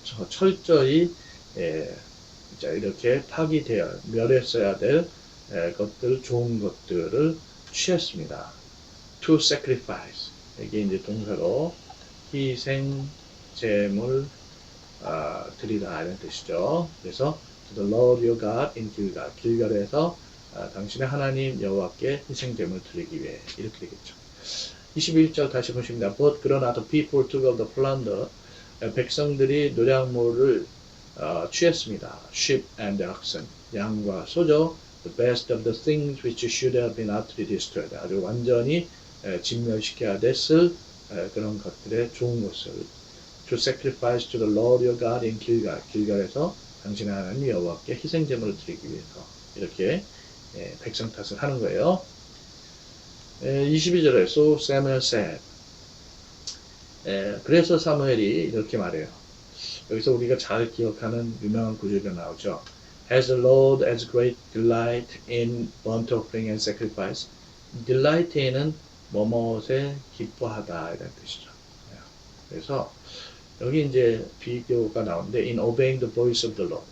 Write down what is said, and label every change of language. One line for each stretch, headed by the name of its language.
Korean: 철저히 자, 이렇게 파기되어 멸했어야 될 것들, 좋은 것들을 취했습니다.
English: To sacrifice.
Korean: 이게 이제 동사로 희생, 제물, 드리다 이런 뜻이죠. 그래서
English: to the Lord your God in Gilgal.
Korean: 길갈에서 당신의 하나님 여호와께 희생 제물 드리기 위해 이렇게 되겠죠. 21절 다시 보십니다.
English: But
Korean: 그러나
English: the people took of the plunder.
Korean: 백성들이 노략물을 취했습니다.
English: sheep and oxen.
Korean: 양과 소죠.
English: The best of the things which should have been utterly destroyed.
Korean: 아주 완전히 진멸시켜야 됐을 그런 것들의 좋은 것을
English: to sacrifice to the Lord your God in Gilgal.
Korean: 길갈에서 당신의 하나님 여호와께 희생 제물을 드리기 위해서 이렇게 백성 탓을 하는 거예요. 22절에
English: So Samuel said.
Korean: 그래서 사무엘이 이렇게 말해요. 여기서 우리가 잘 기억하는 유명한 구절이 나오죠.
English: Has the Lord as great delight in burnt offering and sacrifice?
Korean: delight에는 뭐뭇에 기뻐하다 이런 뜻이죠. 그래서 여기 이제 비교가 나오는데
English: in obeying the voice of the Lord.